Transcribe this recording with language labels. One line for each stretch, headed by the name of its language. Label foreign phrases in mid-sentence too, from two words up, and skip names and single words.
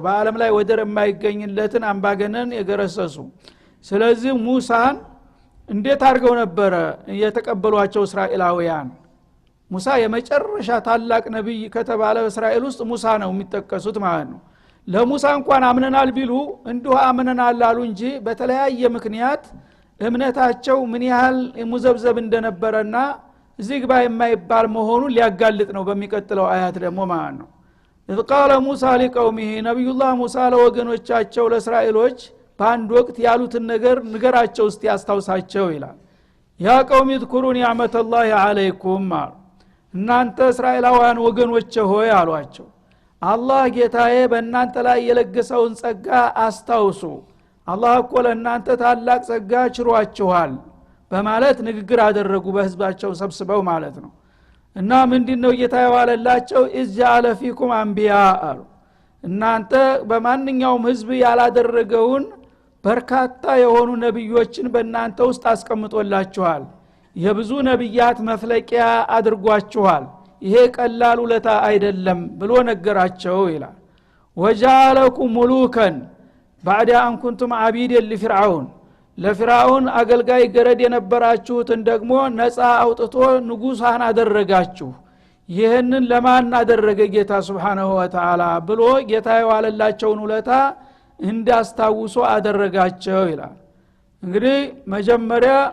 Amharic: በአለም ላይ ወደር የማይገኝለትን አምባገነን የገረሰሱ ስለዚህ ሙሳን እንዴት አድርገው ነበር የተቀበሏቸው እስራኤላውያን ሙሳ የመጨረሻ ታላቅ ነብይ ከተባለ እስራኤል ውስጥ ሙሳ ነው የሚጠቀሱት ማለት ነው ለሙሳ እንኳን አምነናል ቢሉ እንዲሁ አምነናል አሉ እንጂ በተለያየ ምክንያት እምነታቸው ምን ያህል ሙዘብዘብ እንደነበረና እዚህ ግባ የማይባል መሆኑን ሊያጋልጥ ነው በሚቀጥለው አያት ደግሞ ማለት ነው።
Arabic: إذ قال موسى لقومه
Amharic: ነብዩላህ ሙሳ ለወገኖቻቸው ለእስራኤሎች በአንድ ወቅት ያሉትን ነገር ንገራቸው እስቲ ያስታውሳቸው ይላል።
Arabic: يا قوم اذكروا نعمة الله عليكم
Amharic: እናንተ እስራኤላውያን ወገኖቼ ሆይ አሏቸው አላህ ጌታዬ በእናንተ ላይ የለገሰውን ጸጋ አስታውሱ። አላህ እኮ ለእናንተ ታላቅ ጸጋ ችሯችኋል በማለት ንግግር አደረጉ በህዝባቸው ሰብስበው ማለት ነው። እና ምንድነው ጌታዬ ዋለላቸው
Arabic: إذ جعل فيكم أنبياء
Amharic: አሉ። እናንተ በማንኛውም ህዝብ ያላደረገውን በርካታ የሆኑ ነብዮችን በእናንተ ውስጥ አስቀምጦላችኋል። የብዙ ነብያት መፍለቂያ አድርጓችኋል። ይሄ ቀላል ውለታ አይደለም ብሎ ነገራቸው ይላል።
Arabic: وجعلكم ملوكا بعد ان كنتم عبيدا لفرعون
Amharic: ለፍርዓውን አገልጋይ ገረድ የነበራችሁትን ደግሞ ነፃ አውጥቶ ንጉሳን አደረጋችሁ። ይሄንን ለማን አደረገ ጌታ
Arabic: سبحانه وتعالى
Amharic: ብሎ ጌታ የዋለላቸውን ውለታ እንዳስታውሱ አደረጋቸው ይላል። እንግዲህ መጀመሪያ